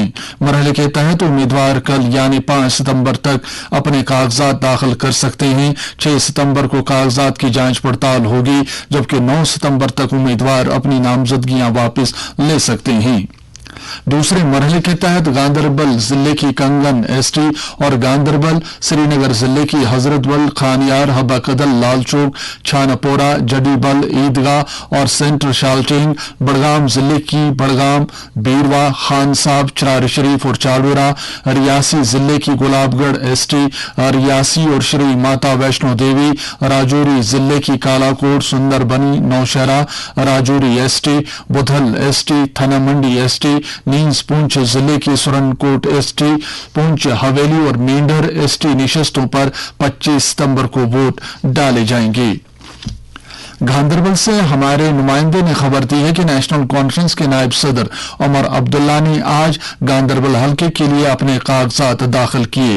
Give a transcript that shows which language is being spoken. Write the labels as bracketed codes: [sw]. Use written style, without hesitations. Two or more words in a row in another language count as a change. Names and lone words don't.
[ur] مرحلے کے تحت امیدوار کل یعنی 5 ستمبر تک اپنے کاغذات داخل کر سکتے ہیں۔ 6 ستمبر کو کاغذات کی جانچ پڑتال ہوگی، جبکہ 9 ستمبر تک امیدوار اپنی نامزدگیاں واپس لے سکتے ہیں۔ دوسرے مرحلے کے تحت گاندربل ضلع کی کنگن ایس ٹی اور گاندربل، سری نگر ضلع کی حضرت بل، خانیار، حبہ کدل، لال چوک، چھانا پورہ، جڈی بل، عیدگاہ اور سینٹر شالٹینگ، بڑگام ضلع کی بڑگام، بیروا، خان صاحب، چراری شریف اور چالورا، ریاسی ضلع کی گلاب گڑھ ایس ٹی، ریاسی اور شری ماتا ویشنو دیوی، راجوری ضلع کی کالا کوٹ، سندر بنی، نوشہرہ، راجوری ایس ٹی، بدھل ایس ٹی، تھنا منڈی ایس ٹی، نیز پونچھ ضلع کی سرن کوٹ ایس ٹی، پونچھ حویلی اور مینڈر ایس ٹی نشستوں پر 25 ستمبر کو ووٹ ڈالے جائیں گے۔ گاندربل سے ہمارے نمائندے نے خبر دی ہے کہ نیشنل کانفرنس کے نائب صدر عمر عبداللہ نے آج گاندربل حلقے کے لیے اپنے کاغذات داخل کیے۔